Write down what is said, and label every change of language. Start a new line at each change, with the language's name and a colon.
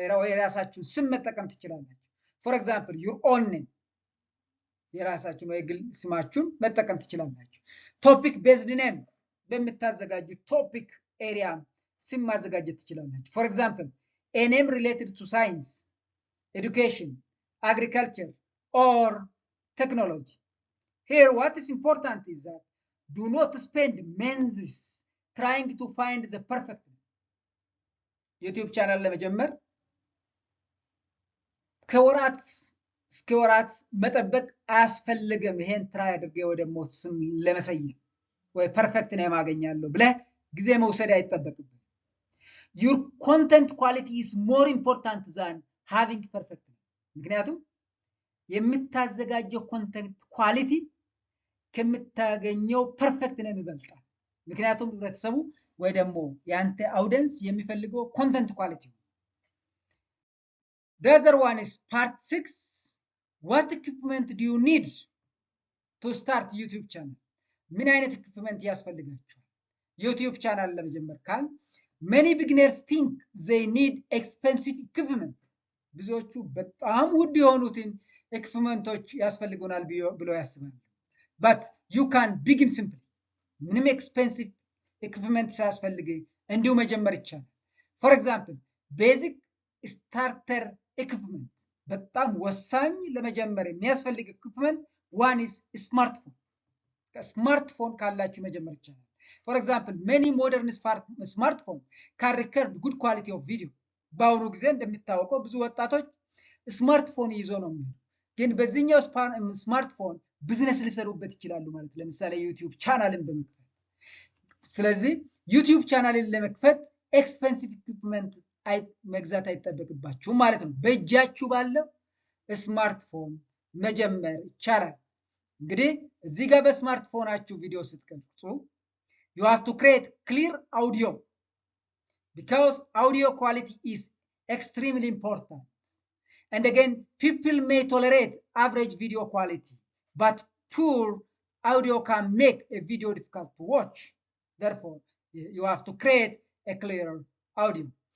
Amharic: የራሳችሁን ስም መጠቀም ትችላላችሁ።
English: For example, your own name
Amharic: የራሳችሁን ወይ ግል ስማችሁን መጠቀም ትችላላችሁ።
English: topic based name በምታዘጋጁት topic area
Amharic: ስም ማዘጋጀት ትችላላችሁ።
English: For example, a name related to science, education, agriculture or technology. Here what is important is that do not spend months trying to find the perfect name.
Amharic: ዩቲዩብ ቻናል ለመጀመር ከወራት እስከ ወራት መጠበቅ አያስፈልግም። ይሄን ትራይ አድርጌ ወይ ደግሞ ስም ለመሰየም ወይ ፐርፌክት ኔም አገኛለሁ ብለህ ጊዜ መውሰድ አይጠበቅብህ።
English: Your content quality is more important than having perfect name።
Amharic: ምክንያቱም የምታዘጋጀው ኮንተንት ኳሊቲ ከምታገኘው ፐርፌክት ኔም ይበልጣል። ምክንያቱም ህብረተሰቡ ወይ ደግሞ ያንተ አውዲየንስ የሚፈልገው ኮንተንት ኳሊቲ ነው።
English: The other one is part 6. What equipment do you need to start YouTube channel?
Amharic: ምን አይነት equipment ያስፈልጋችኋል ዩቲዩብ ቻናል ለመጀመር ካል?
English: Many beginners think they need expensive equipment።
Amharic: ብዙዎቹ በጣም ውድ የሆኑትን equipmentዎች ያስፈልጉናል ብለው ያስባሉ።
English: But you can begin simply። ምንም expensive equipment
Amharic: ሳያስፈልግ እንዲሁ መጀመር ይቻላል። ፎር ኤግዛምፕል ቤዚክ ስታርተር ኢኩፕመንት በጣም ወሳኝ ለመጀመር የሚያስፈልግ ኢኩፕመንት ዋን ኢዝ ስማርትፎን። ስማርትፎን ካላችሁ መጀመር ይቻላል። ፎር ኤግዛምፕል
English: ሜኒ ሞደርን ስማርትፎን ካን ሪከርድ ጉድ ኳሊቲ ኦፍ ቪዲዮ።
Amharic: በአሁኑ ጊዜ እንደሚታወቀው ብዙ ወጣቶች ስማርትፎን ይዞ ነው የሚሆኑ፣ ግን በዚህኛው ስማርትፎን ቢዝነስ ሊሰሩበት ይችላሉ ማለት ለምሳሌ ዩቲዩብ ቻናልን በመክፈት። ስለዚህ ዩቲዩብ ቻናልን ለመክፈት ኤክስፔንሲቭ ኢኩፕመንት መግዛት አይጠበቅባችሁም ማለት ነው። በእጃችሁ ባለው ስማርትፎን መጀመር ይቻላል። እንግዲህ እዚህ ጋር በስማርትፎናችሁ ቪዲዮ ስትቀርጹ
English: you have to create clear audio because audio quality is extremely important. And again, people may tolerate average video quality, but poor audio can make a video difficult to watch. Therefore, you have to create a clear audio.